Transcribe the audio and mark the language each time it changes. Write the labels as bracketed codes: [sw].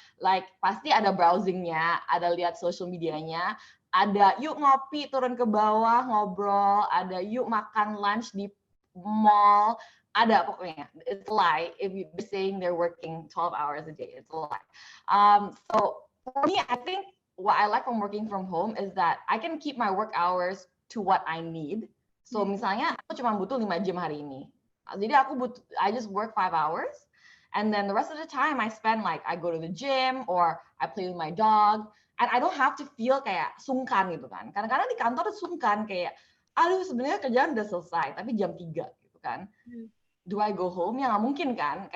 [id] Like pasti ada browsingnya, ada lihat social medianya, ada yuk ngopi turun ke bawah ngobrol, ada yuk makan lunch di mall, ada pokoknya. [en] It's a lie if you're saying they're working 12 hours a day. It's a lie. So for me, I think what I like from working from home is that I can keep my work hours to what I need. [id] So misalnya aku cuma butuh 5 jam hari ini. [en] Jadi I just work 5 hours. And then the rest of the time I spend like I go to the gym or I play with my dog. And I don't have to feel [id] kayak sungkan gitu kan. Kadang-kadang di kantor tuh sungkan kayak, aduh sebenarnya kerjaan udah selesai, tapi jam 3 gitu kan. [en] Do I go home? [id] Ya nggak mungkin kan.